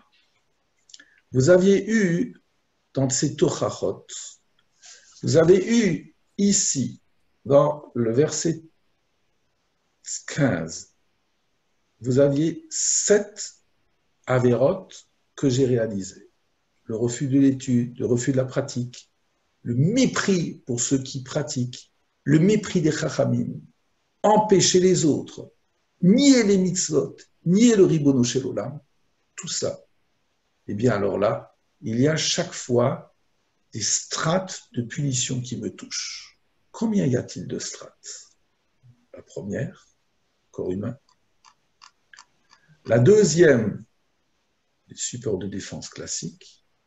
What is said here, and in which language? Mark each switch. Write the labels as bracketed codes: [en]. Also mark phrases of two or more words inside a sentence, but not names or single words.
[fr] Vous aviez eu, dans ces Tochachot, vous avez eu ici, dans le verset 15, vous aviez 7 avérotes que j'ai réalisées. Le refus de l'étude, le refus de la pratique, le mépris pour ceux qui pratiquent, le mépris des chachamim, empêcher les autres, nier les mitzvot, nier le [he] ריבונו של עולם, [fr] tout ça. Eh bien alors là, il y a chaque fois des strates de punition qui me touchent. Combien y a-t-il de strates? La première, corps humain. La deuxième, les supports de défense classiques.